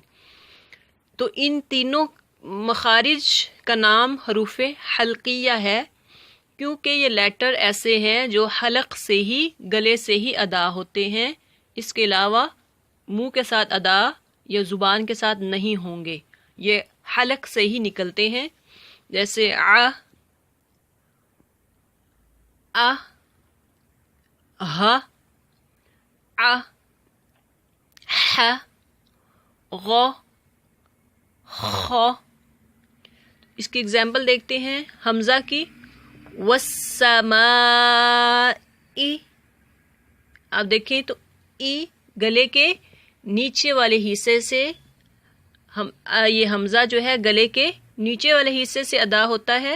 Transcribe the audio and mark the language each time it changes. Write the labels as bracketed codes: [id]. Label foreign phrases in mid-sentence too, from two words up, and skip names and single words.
[ur] تو ان تینوں مخارج کا نام حروف حلقیہ ہے کیونکہ یہ لیٹر ایسے ہیں جو حلق سے ہی، گلے سے ہی ادا ہوتے ہیں. اس کے علاوہ منہ کے ساتھ ادا یا زبان کے ساتھ نہیں ہوں گے، یہ حلق سے ہی نکلتے ہیں. جیسے ع، ا، ہ، ع، ح، غ، خ. اس کی اگزامپل دیکھتے ہیں حمزہ کی. والسماء، آپ دیکھیں تو ای گلے کے نیچے والے حصے سے یہ حمزہ جو ہے گلے کے نیچے والے حصے سے ادا ہوتا ہے.